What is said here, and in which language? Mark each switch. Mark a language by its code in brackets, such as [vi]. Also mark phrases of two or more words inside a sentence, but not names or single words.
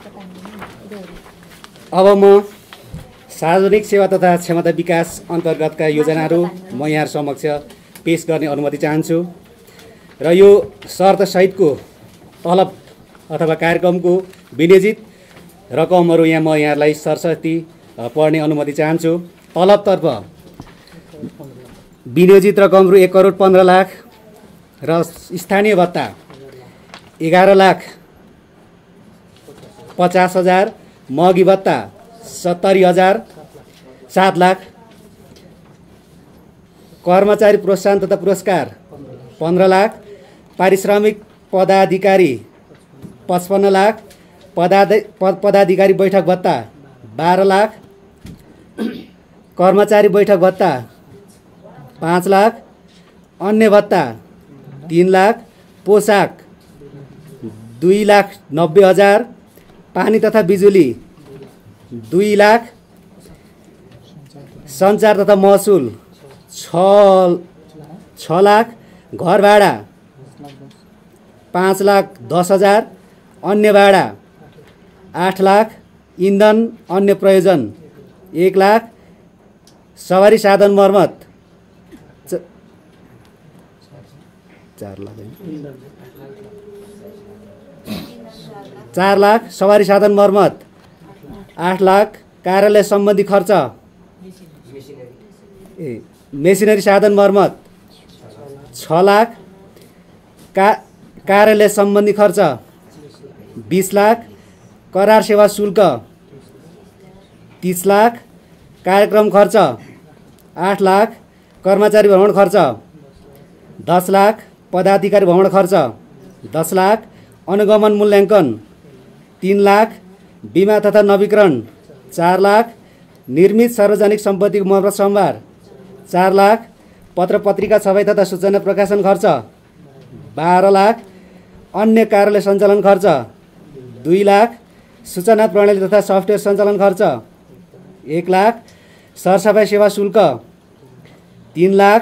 [ne] अब म सार्वजनिक सेवा तथा क्षमता विकास अन्तर्गतका योजनाहरू म यहाँ समक्ष पेश गर्ने अनुमति चाहन्छु र यो शर्तसहितको तलब अथवा कार्यक्रमको विनियोजित रकमहरू यहाँ म यहाँलाई सरस्वती पढ्ने अनुमति चाहन्छु। तलबतर्फ विनियोजित रकमहरू 1 करोड 15 लाख र स्थानीय भत्ता 11,50,000। महँगी भत्ता 70,000 7 लाख। कर्मचारी प्रोत्साहन तथा पुरस्कार 15 लाख। पारिश्रमिक पदाधिकारी 55 लाख। पदाधिकारी बैठक भत्ता 12 लाख। कर्मचारी बैठक भत्ता 5 लाख। अन्य भत्ता 3 लाख। पोशाक 2,90,000। पानी तथा बिजुली 2 लाख। सञ्चार तथा महसुल 6 लाख। घर भाडा 5,10,000। अन्य भाडा 8 लाख। इन्धन अन्य प्रयोजन 1 लाख। सवारी साधन मर्मत 4 लाख। सवारी साधन मर्मत 8 लाख। कार्यालय सम्बन्धी खर्च मेसिनरी साधन मर्मत 6 लाख। कार्यालय सम्बन्धी खर्च 20 लाख। करार सेवा शुल्क 30 लाख। कार्यक्रम खर्च 8 लाख। कर्मचारी भ्रमण खर्च 10 लाख। पदाधिकारी भ्रमण खर्च 10 लाख। अनुगमन मूल्याङ्कन 3 लाख। बिमा तथा नवीकरण 4 लाख। निर्मित सार्वजनिक सम्पत्तिको मर्मत सम्भार 4 लाख। पत्र पत्रिका छपाई तथा सूचना प्रकाशन खर्च 12 लाख। अन्य कार्यालय सञ्चालन खर्च 2 लाख। सूचना प्रणाली तथा सफ्टवेयर सञ्चालन खर्च 1 लाख। सरसफाइ सेवा शुल्क 3 लाख।